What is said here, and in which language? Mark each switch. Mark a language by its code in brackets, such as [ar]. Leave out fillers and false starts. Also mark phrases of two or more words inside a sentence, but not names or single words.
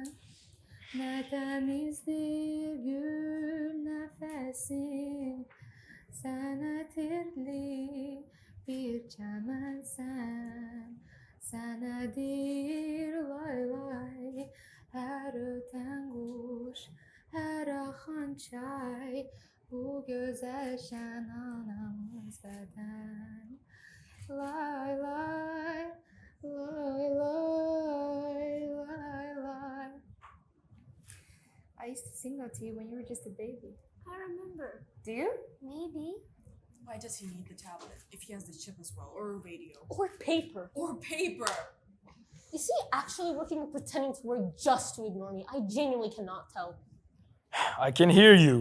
[az] Ne temizdir gül nefesin, sen etirli bir çemensen. Senedir lay lay, her öten kuş, her akan çay, bu güzel şen anamız beden. Lay lay, lay lay, lay lay. [en] I used to sing that to you when you were just a baby. I remember. Do you? Maybe. Why does he need the tablet if he has the chip as well, or a radio? Or paper. Or paper? Is he actually working or pretending to work just to ignore me? I genuinely cannot tell. I can hear you.